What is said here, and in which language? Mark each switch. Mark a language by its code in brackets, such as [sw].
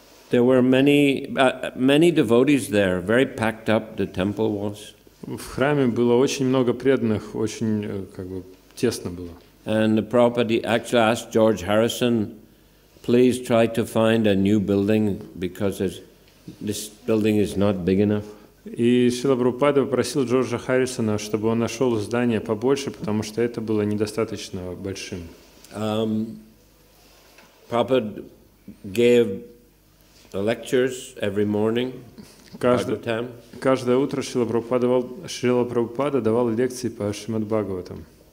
[en] There were many devotees there, very packed up the temple was. [ru] В храме было очень много преданных, очень тесно было. [en] And the Prabhupada actually asked George Harrison, please try to find a new building because this building is not big enough. [ru] И Шрила Прабхупада попросил Джорджа Харрисона, чтобы он нашел здание побольше, потому что это было недостаточно большим. [en] Prabhupada gave the lectures every morning. [ru] Каждое утро Шрила Прабхупада давал лекции по Шримад Бхагаватам.